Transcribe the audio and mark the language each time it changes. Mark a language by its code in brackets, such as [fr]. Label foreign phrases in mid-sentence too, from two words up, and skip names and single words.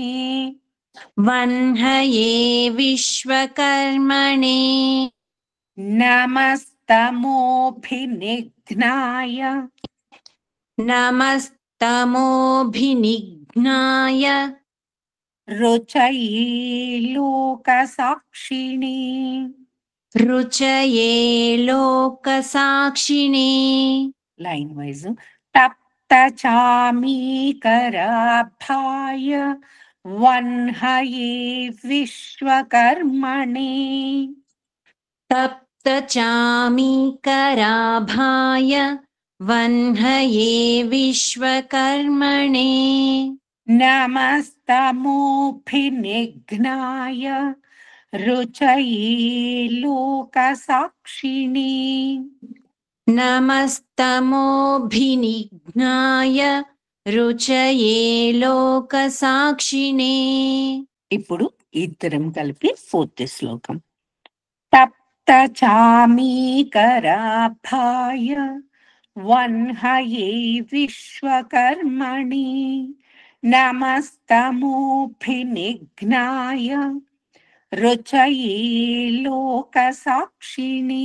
[sa] వన్హయే విశ్వకర్మణే నమస్తమోభినిఘ్నాయ नमस्तमोभिनिघ्नाय రుచయే లోకసాక్షిణి रुचये लोकसाक्षिणे [en] line wise [sa] తప్త చామీకరాభాయ వన్హయే విశ్వకర్మణి तप्तचामीकराभाय वह्नये विश्वकर्मणे నమస్తమోభినిఘ్నాయ రుచయే లోకసాక్షిణి नमस्तमोभिनिघ्नाय रुचये लोकसाक्षिणे [te] ఇప్పుడు ఇద్దరం కలిపి 4th శ్లోకం [sa] తప్త చామీకరాభాయ వన్హయే విశ్వకర్మణి నమస్తమోభినిఘ్నాయ రుచయే లోకసాక్షిణి.